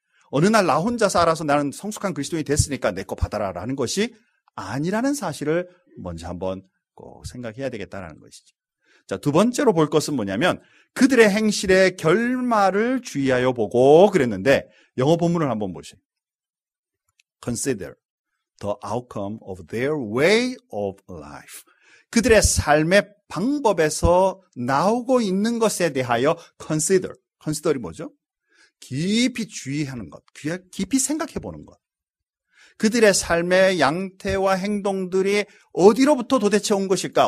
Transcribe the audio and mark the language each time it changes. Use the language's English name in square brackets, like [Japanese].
[Korean] 어느 날 나 혼자서 알아서 나는 성숙한 그리스도인이 됐으니까 내 거 받아라라는 것이 아니라는 사실을 먼저 한번 꼭 생각해야 되겠다는 것이죠. 자, 두 번째로 볼 것은 뭐냐면 그들의 행실의 결말을 주의하여 보고 그랬는데 영어 본문을 한번 보세요. [English] Consider the outcome of their way of life. [Korean] 그들의 삶의 방법에서 나오고 있는 것에 대하여 consider. consider이 뭐죠? 깊이 주의하는 것, 깊이 생각해 보는 것. 그들의 삶의 양태와 행동들이 어디로부터 도대체 온 것일까?